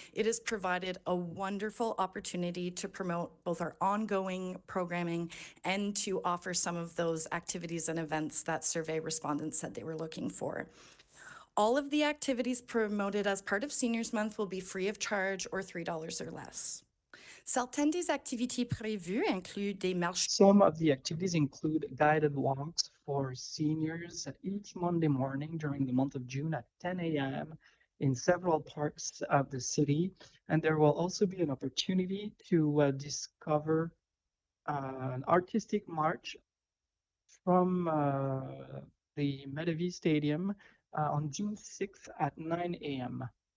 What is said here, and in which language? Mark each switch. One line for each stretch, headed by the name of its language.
English: It has provided a wonderful opportunity to promote both our ongoing programming and to offer some of those activities and events that survey respondents said they were looking for. All of the activities promoted as part of Seniors Month will be free of charge or $3 or less.
French: Certaines des activités prévues incluent des marches.
English: Some of the activities include guided walks for seniors each Monday morning during the month of June at 10 a.m. in several parks of the city. And there will also be an opportunity to discover an artistic march from the Medavie Stadium on June 6th at 9 a.m.